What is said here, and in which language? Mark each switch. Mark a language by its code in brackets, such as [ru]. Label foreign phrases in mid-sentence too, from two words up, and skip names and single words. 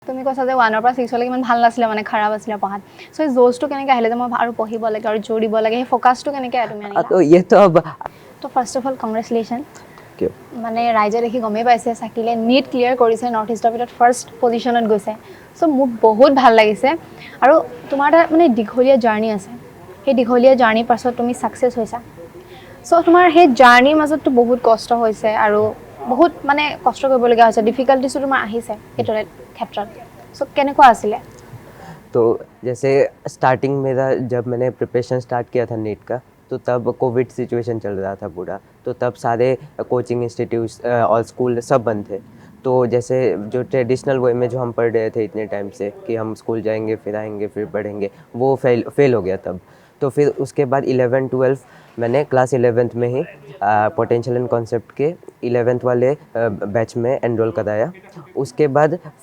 [as] তুমি কৈছা যে 1 পৰা 6 লৈকে ইমান ভাল নাছিলে মানে খাৰাপ আছিলে পঢ়াত সো এই জোজটো কেনেকৈ আহিলে যে মই আৰু পঢ়িব লাগে আৰু জোৰ দিব লাগে সেই ফোকাসটো কেনেকৈ তুমি আনিলা [hi] तो ये तो अब [as] তো [en] first of all congratulation [as] মানে ৰাইজে দেখি গমেই পাইছে চাকিলে [en] NEET clear [as] কৰিছে নৰ্থ ইষ্টৰ ভিতৰত [en] first positionত [as] গৈছে সো মোক বহুত ভাল লাগিছে আৰু তোমাৰ এটা মানে দীঘলীয়া জাৰ্নি আছে সেই দীঘলীয়া জাৰ্নিৰ পাছত তুমি ছাকচেছ হৈছা সো তোমাৰ সেই জাৰ্নিৰ মাজতো বহুত কষ্ট হৈছে আৰু বহুত মানে কষ্ট কৰিবলগীয়া হৈছে ডিফিকাল্টিছো তোমাৰ আহিছে এইটো ক্ষেত্ৰত সো কেনেকুৱা আছিলে [hi] तो जैसे स्टार्टिंग मेरा जब मैंने [en] preparation start [hi] किया था नीट का तो तब [en] covid situation [hi] चल रहा था पूरा तो तब सारे [en] coaching institutes [hi] और स्कूल सब बंद थे तो जैसे जो [en] traditional way [hi] में जो हम पढ़ रहे थे इतने टाइम से कि हम स्कूल जाएंगे फिर आएंगे फिर पढ़ेंगे वो फेल हो गया तब तो फिर उसके बाद 11-12 मैंने क्लास 11th में ही पोटेंशियल एंड कॉन्सेप्ट के 11th वाले बैच में एनरोल कराया उसके बाद